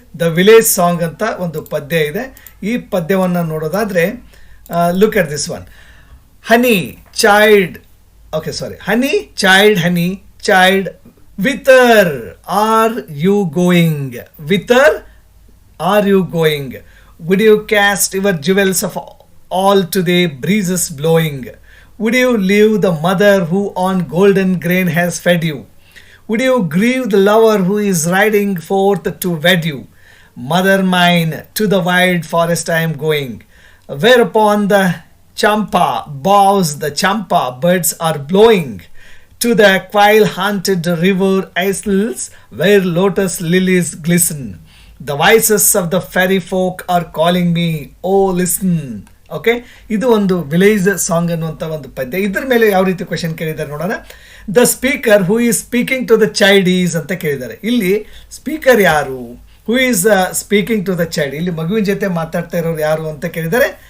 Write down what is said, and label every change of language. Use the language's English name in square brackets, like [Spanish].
[Kannada] The village song ಅಂತ ಒಂದು ಪದ್ಯ ಇದೆ. ಈ ಪದ್ಯವನ್ನು ನೋಡೋದಾದರೆ [English] Look at this one. Honey child, okay sorry, honey child, honey child, whither are you going? Whither are you going? Would you cast your jewels of all to the breezes blowing? Would you leave the mother who on golden grain has fed you? Would you grieve the lover who is riding forth to wed you? Mother mine, to the wild forest I am going, whereupon the champa bows, the champa birds are blowing to the quail haunted river isles where lotus lilies glisten. The voices of the fairy folk are calling me, oh listen. [Kannada] Okay, ಇದು ಒಂದು village song ಅನ್ನುವಂಥ ಒಂದು ಪದ್ಯ. ಇದ್ರ ಮೇಲೆ ಯಾವ ರೀತಿ question ಕೇಳಿದ್ದಾರೆ ನೋಡೋಣ. [English] the speaker who is speaking to the child is [Kannada] ಅಂತ ಕೇಳಿದ್ದಾರೆ. ಇಲ್ಲಿ ಸ್ಪೀಕರ್ ಯಾರು, [English] who is speaking to the child, [Kannada] ಇಲ್ಲಿ ಮಗುವಿನ ಜೊತೆ ಮಾತಾಡ್ತಾ ಇರೋರು ಯಾರು ಅಂತ ಕೇಳಿದ್ದಾರೆ.